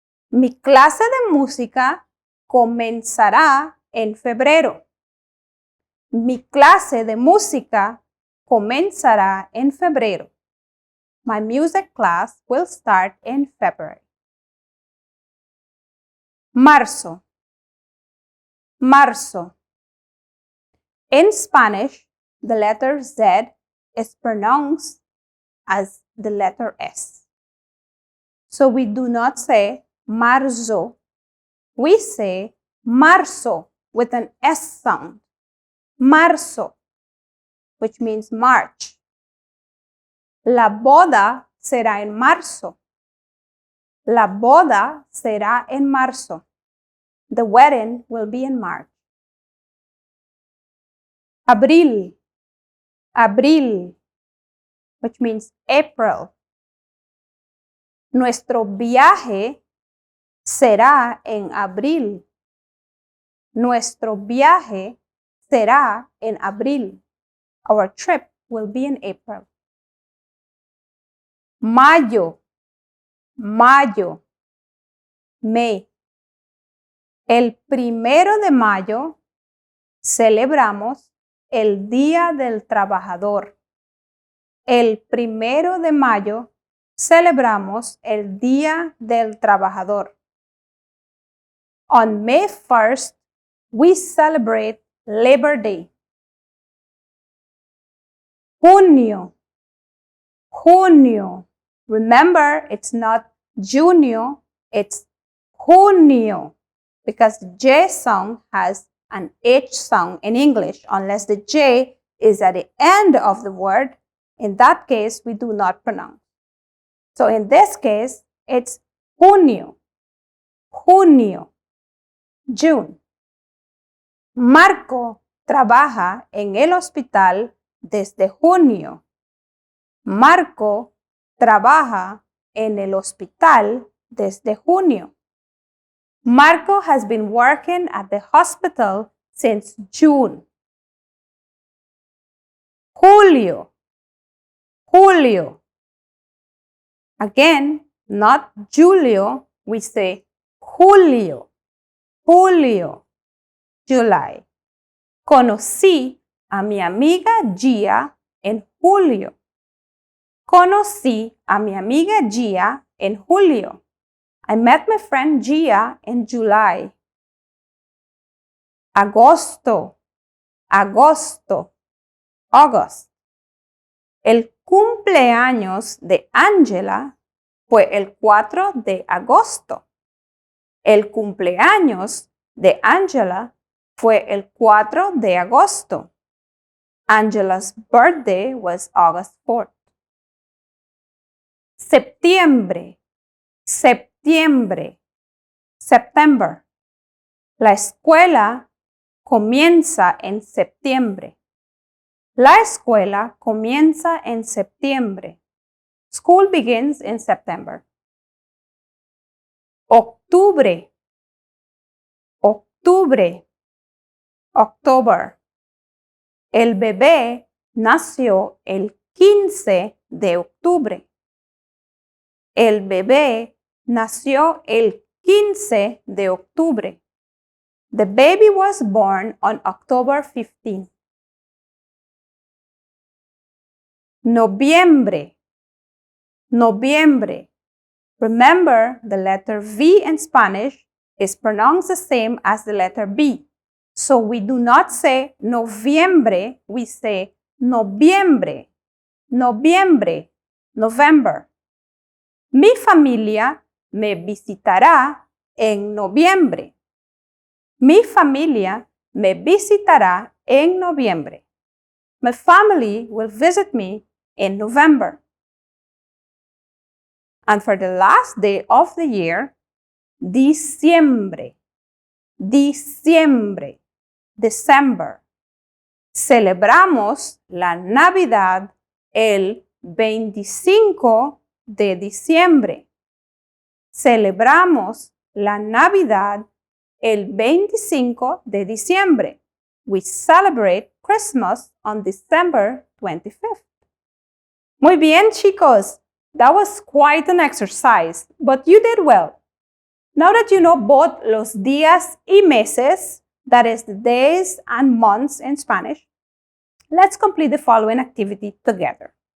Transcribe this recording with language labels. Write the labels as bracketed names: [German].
[Spanish] Mi clase de música comenzará en febrero. Mi clase de música comenzará en febrero. [English] My music class will start in February. [Spanish] Marzo. Marzo. [English] In Spanish, the letter Z is pronounced as the letter S. So we do not say marzo we say marzo with an S sound. Marzo, which means March. [Spanish] La boda será en marzo. La boda será en marzo. [English] The wedding will be in March. Abril, Abril, which means April. [Spanish] Nuestro viaje será en abril. Nuestro viaje será en abril. [English] Our trip will be in April. [Spanish] Mayo, mayo, May. El 1 de mayo celebramos el Día del Trabajador. El 1 de mayo celebramos el Día del Trabajador. [English] On May 1st, we celebrate Labor Day. Junio, junio. Remember, it's not junio, it's junio, because the J sound has an H sound in English, unless the J is at the end of the word. In that case, we do not pronounce. So in this case, it's junio, junio, June. [Spanish] Marco trabaja en el hospital desde junio. Marco trabaja en el hospital desde junio. [English] Marco has been working at the hospital since June. Julio, julio. Again, not Julio, we say Julio, julio, July. [Spanish] Conocí a mi amiga Gia en julio. Conocí a mi amiga Gia en julio. [English] I met my friend Gia in July. [Spanish] Agosto, agosto, August. El cumpleaños de Angela fue el 4 de agosto. El cumpleaños de Angela fue el 4 de agosto. [English] Angela's birthday was August 4th. [Spanish] Septiembre, septiembre, September. La escuela comienza en septiembre. La escuela comienza en septiembre. [English] School begins in September. [Spanish] Octubre, octubre, October. El bebé nació el 15 de octubre. El bebé nació el 15 de octubre. [English] The baby was born on October 15. [Spanish] Noviembre, noviembre. [English] Remember, the letter V in Spanish is pronounced the same as the letter B. So we do not say noviembre, we say noviembre, noviembre, November. [Spanish] Mi familia me visitará en noviembre. Mi familia me visitará en noviembre. [English] My family will visit me in November. And for the last day of the year, diciembre, diciembre, December. [Spanish] Celebramos la Navidad el 25 de diciembre. Celebramos la Navidad el 25 de diciembre. [English] We celebrate Christmas on December 25th. [Spanish] Muy bien, chicos. [English] That was quite an exercise, but you did well. Now that you know both [Spanish] los días y meses, [English] that is the days and months in Spanish, let's complete the following activity together.